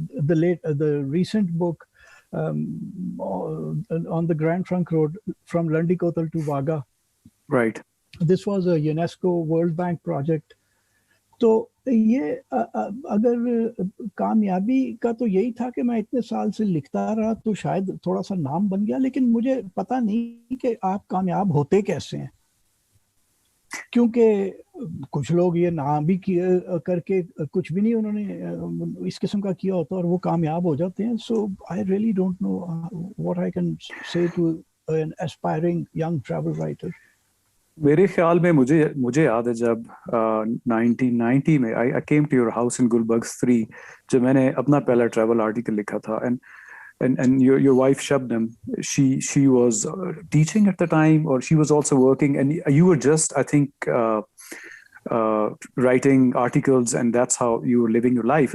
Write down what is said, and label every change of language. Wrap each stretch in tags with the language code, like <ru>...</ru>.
<en>The recent book on the Grand Trunk Road from Landikotal to Vaga. Right. This was a UNESCO World Bank project.</en> <ur>تو یہ اگر کامیابی کا تو یہی تھا کہ میں اتنے سال سے لکھتا رہا تو شاید تھوڑا سا نام بن گیا, لیکن مجھے پتا نہیں کہ آپ کامیاب ہوتے کیسے ہیں, کیونکہ کچھ لوگ یہ نام بھی کر کے کچھ بھی نہیں انہوں نے اس قسم کا کیا ہوتا اور وہ کامیاب ہو جاتے ہیں.</ur> <en>So I really don't know what I can say to an aspiring young travel writer.</en> <ur>میرے خیال میں مجھے یاد ہے جب 1990 میں</ur> <en>I came to your house in Gulberg 3,</en> <ur>جب میں نے اپنا پہلا ٹریول آرٹیکل لکھا تھا,</ur> <en>and your wife Shabnam, she was teaching at the time, or she was also working, and you were just I think writing articles, and that's how you were living your life.</en>